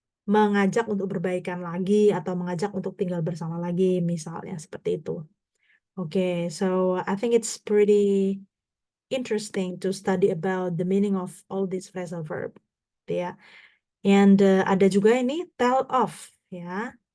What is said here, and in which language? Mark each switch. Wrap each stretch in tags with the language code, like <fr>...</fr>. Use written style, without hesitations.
<id>Mengajak untuk berbaikan lagi atau mengajak untuk tinggal bersama lagi, misalnya seperti itu.</id> <en>Okay, so I think it's pretty interesting to study about the meaning of all these phrasal verb, ya. And</en> <id>ada juga ini tell off, ya.</id>